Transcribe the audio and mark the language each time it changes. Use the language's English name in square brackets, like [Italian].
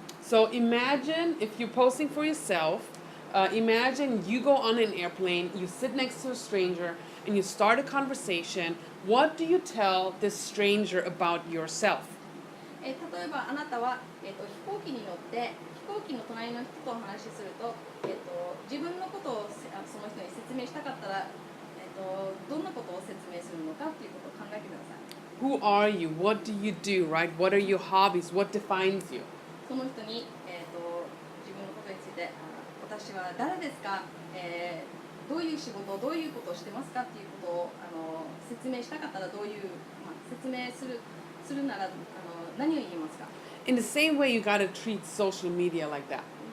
[English] So imagine if you're posting for yourself, imagine you go on an airplane, you sit next to a stranger, and you start a conversation. What do you tell this stranger about yourself? [Japanese] 例えばあなたは、飛行機に乗って飛行機の隣の人とお話しすると、自分のことをその人に説明したかったら、どんなことを説明するのかっていうことを考えてください。 [English] Who are you? What do you do, right? What are your hobbies? What defines you? [Japanese] その人に、自分のことについて私は誰ですか、どういう仕事どういうことをしてますかっていうことを説明したかったらどういう、説明するなら何を言いますか。 [English] In the same way, you gotta treat social media like that.